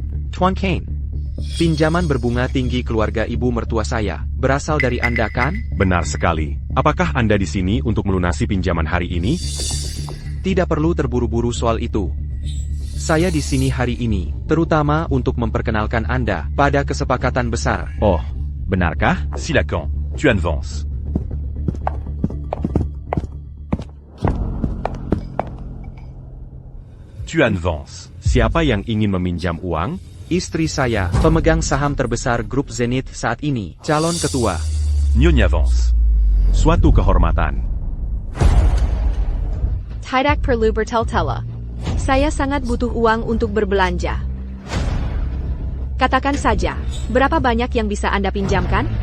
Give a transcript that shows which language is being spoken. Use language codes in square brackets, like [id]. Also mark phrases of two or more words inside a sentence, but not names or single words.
[id] Tuan Kane, Pinjaman berbunga tinggi keluarga ibu mertua saya, berasal dari Anda kan? Benar sekali. Apakah Anda di sini untuk melunasi pinjaman hari ini? Tidak perlu terburu-buru soal itu. Saya di sini hari ini, terutama untuk memperkenalkan Anda pada kesepakatan besar. Oh, benarkah? Silakan, tu avances. Tu avances. Siapa yang ingin meminjam uang? Istri saya, pemegang saham terbesar grup Zenith saat ini, calon ketua. Nyonya avance. Suatu kehormatan. Tidak perlu bertele-tele. Saya sangat butuh uang untuk berbelanja. Katakan saja, berapa banyak yang bisa Anda pinjamkan?